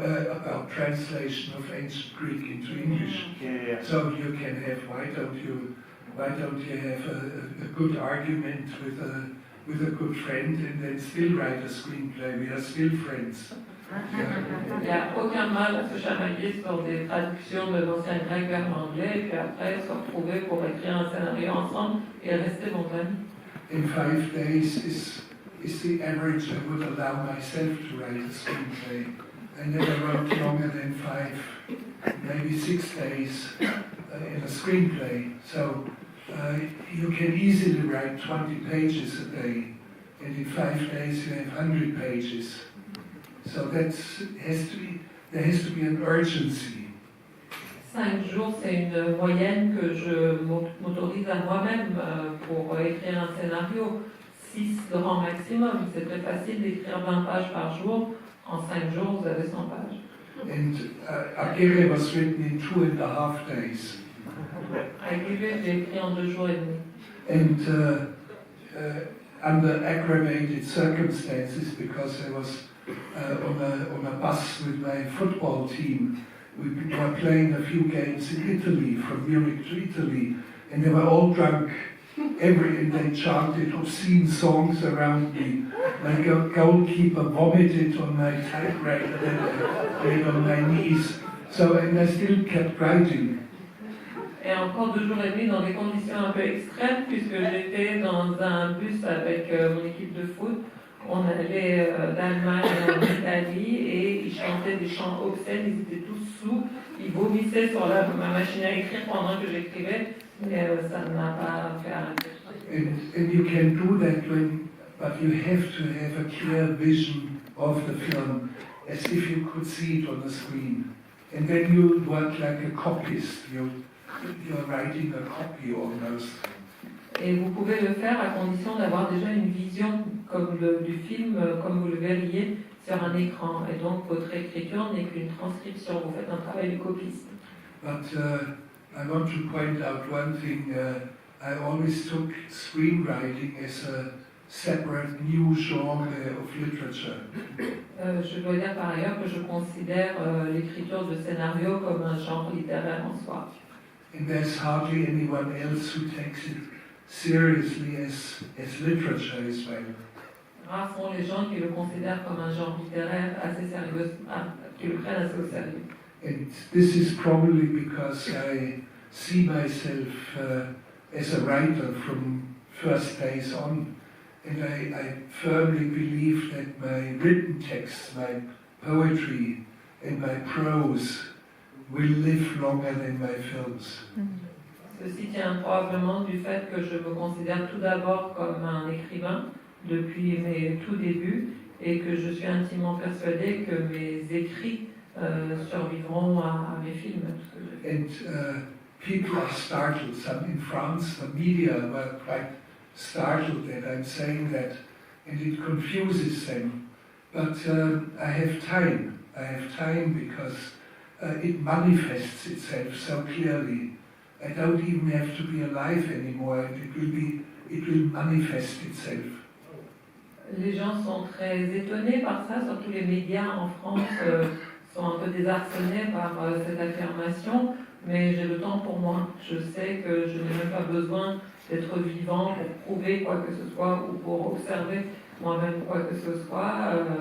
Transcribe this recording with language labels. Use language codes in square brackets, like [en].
[en] about translation of ancient Greek into English. Yeah. So you can have, why don't you have a good argument with a good friend and then still write a screenplay? We are still friends. [fr] Il n'y a aucun mal à se chamailler sur des traductions de l'ancien grec vers l'anglais et puis après se retrouver pour écrire un scénario ensemble et rester bons amis. [en] In 5 days is the average I would allow myself to write a screenplay. I never wrote longer than 5, maybe 6 days in a screenplay. So you can easily write 20 pages a day, and in 5 days you have 100 pages. So there has to be an urgency. [fr] 5 jours, c'est une moyenne que je m'autorise à moi-même pour écrire un scénario. 6 grand maximum. C'est très facile d'écrire 20 pages par jour. En 5 jours, vous avez 100 pages. [en] And Agere was written in 2.5 days. [fr] Agere, j'ai écrit en 2 jours et demi. [en] And under aggravated circumstances, because I was on a bus with my football team. We were playing a few games in Italy, from Munich to Italy, and they were all drunk. And they chanted obscene songs around me. My goalkeeper vomited on my typewriter and on my knees. And I still kept writing. [fr] Et encore 2 jours et demi dans des conditions un peu extrêmes, puisque j'étais dans un bus avec mon équipe de foot. On allait d'Allemagne en Italie et ils chantaient des chants obscènes, ils étaient tous sous, ils vomissaient sur ma machine à écrire pendant que j'écrivais, mais ça ne m'a pas fait arrêter. [en] And you can do that but you have to have a clear vision of the film. as if you could see it on the screen. And then you work like a copyist. You're writing a copy almost. [fr] Et vous pouvez le faire à condition d'avoir déjà une vision du film, comme vous le verriez sur un écran. Et donc votre écriture n'est qu'une transcription, vous faites un travail de copiste. [en] But I want to point out one thing. I always took screenwriting as a separate new genre of literature. [fr] Je dois dire par ailleurs que je considère l'écriture de scénario comme un genre littéraire en soi. [en] And there's hardly anyone else who takes it seriously as literature as well. [fr] Rares sont les gens qui le considèrent comme un genre littéraire assez sérieux, qui le prennent assez au sérieux. [en] And this is probably because I see myself as a writer from first days on. And I firmly believe that my written texts, my poetry and my prose will live longer than my films. [fr] Ceci tient probablement du fait que je me considère tout d'abord comme un écrivain depuis mes tout débuts et que je suis intimement persuadée que mes écrits survivront à mes films. [en] And people are startled. Some in France, the media were quite startled that I'm saying that, and it confuses them. But I have time. I have time because it manifests itself so clearly. I don't even have to be alive anymore, and it will manifest itself. [fr] Les gens sont très étonnés par ça, surtout les médias en France sont un peu désarçonnés par cette affirmation, mais j'ai le temps pour moi. Je sais que je n'ai même pas besoin d'être vivant pour prouver quoi que ce soit ou pour observer moi-même quoi que ce soit.